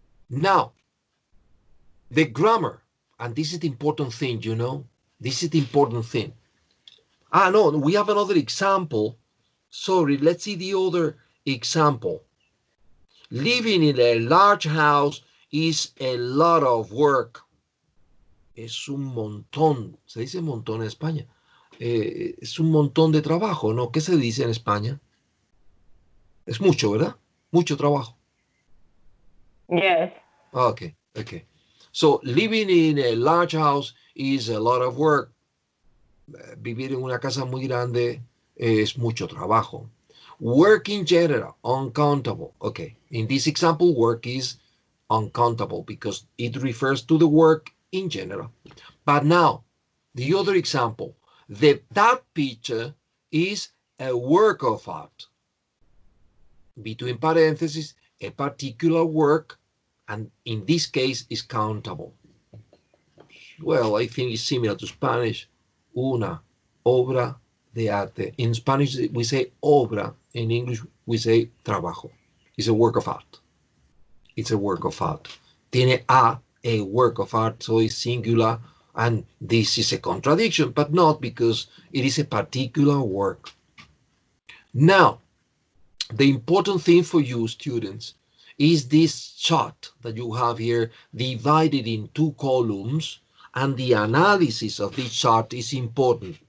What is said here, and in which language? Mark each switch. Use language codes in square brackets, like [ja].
[en] Now, the grammar, and this is the important thing, you know. This is the important thing. No, we have another example. Sorry, let's see the other example. Living in a large house is a lot of work. [es] Es un montón. Se dice montón en España. Es un montón de trabajo, ¿no? ¿Qué se dice en España? Es mucho, ¿verdad? Mucho trabajo. [en] Yes. Okay. So, living in a large house is a lot of work. [es] Vivir en una casa muy grande es mucho trabajo. [en] Work in general, uncountable. Okay, in this example, work is uncountable because it refers to the work in general. But now, the other example, that picture is a work of art. Between parentheses, a particular work, and in this case is countable. Well, I think it's similar to Spanish. Una obra de arte. In Spanish, we say obra. In English, we say trabajo. It's a work of art. It's a work of art. Tiene a work of art, so it's singular, and this is a contradiction, but not because it is a particular work. Now, the important thing for you, students, is this chart that you have here divided in two columns, and the analysis of this chart is important.